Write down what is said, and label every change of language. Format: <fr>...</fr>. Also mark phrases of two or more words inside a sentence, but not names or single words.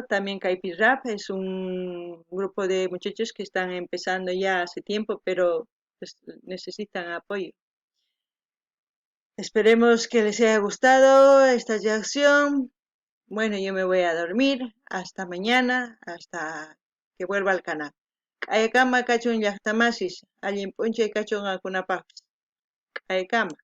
<es>También Kaipi Rap es un grupo de muchachos que están empezando ya hace tiempo, pero pues, necesitan apoyo. Esperemos que les haya gustado esta acción. Bueno, yo me voy a dormir. Hasta mañana, hasta que vuelva al canal.</es> <qu>Ayakama kachun llaqtamasis, allin p'unchay kachun akunapas. Ayakama.</qu>